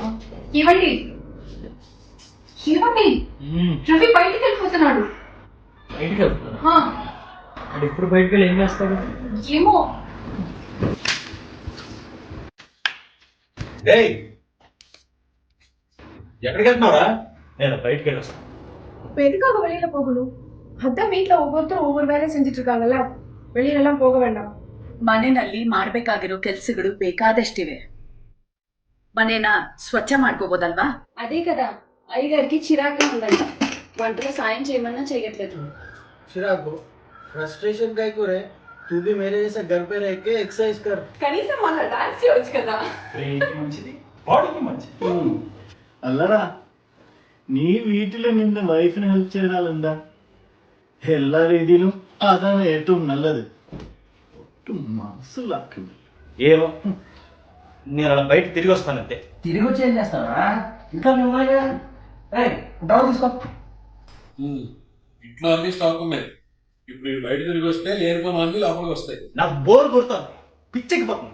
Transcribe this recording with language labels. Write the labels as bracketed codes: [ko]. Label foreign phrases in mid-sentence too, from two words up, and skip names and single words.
[te] ఏమండి ఏమండి రవి బయటికి వెళ్ళిపోతున్నాడు. బయటికి వెళ్తున్నా అది ఇప్పుడు బయటికి వెళ్ళి ఏం చేస్తాడు ఏమో. எக்கடிக்கு வெళ్తున్నారా? నేను బయటికి వెళ్ళొస్తాను. [ta] இப்போ எதுக்காக வெளியில போகணும்? அதான் வீட்டுல ஒவ்வொருத்தரும் ஒவ்வொரு வேலையும் செஞ்சுட்டு இருக்காங்கல்ல, வெளியில எல்லாம் போக வேண்டாம். [kn] ಮನೆಯಲ್ಲಿ ಮಾಡ್ಬೇಕಾಗಿರೋ ಕೆಲ್ಸಗಳು ಬೇಕಾದಷ್ಟಿವೆ. ಮನೇನ ಸ್ವಚ್ಛ ಮಾಡ್ಕೋಬೋದಲ್ವಾ? [te] అదే కదా అయ్యగారికి చిరాగ్గా ఉందంట. వంటలో సాయం చేయమన్నా చేయట్లేదు. [hi] चिरागो फ्रस्ट्रेशन काय करे तू भी मेरे जैसा घर पे रह के एक्सरसाइज कर. [te] కనీసం మన డాన్స్ చేయొచ్చు కదా. బ్రెయిన్కి మంచిది, బాడీకి మంచిది. [ml] അല്ലടാ നീ വീട്ടിൽ നിന്ന് വൈഫിന് ഹെൽപ്പ് ചെയ്താൽ എന്താ? എല്ലാ രീതിയിലും അതാണ് ഏറ്റവും നല്ലത്. ഒട്ടും മനസ്സിലാക്കുന്നു. [te] ఏమో నేను అలా బయట తిరిగి వస్తానంతే. తిరిగి వచ్చి ఏం చేస్తావా? ఇంకా నువ్వుగా డౌన్ తీసుకో. ఇంట్లో అన్ని స్టాక్ ఉన్నాయి. ఇప్పుడు మీరు బయట తిరిగి వస్తే లేనిపోయిన అన్ని లోపలికి వస్తాయి. నాకు బోర్ కొడుతుంది, పిచ్చెక్కిపోతుంది.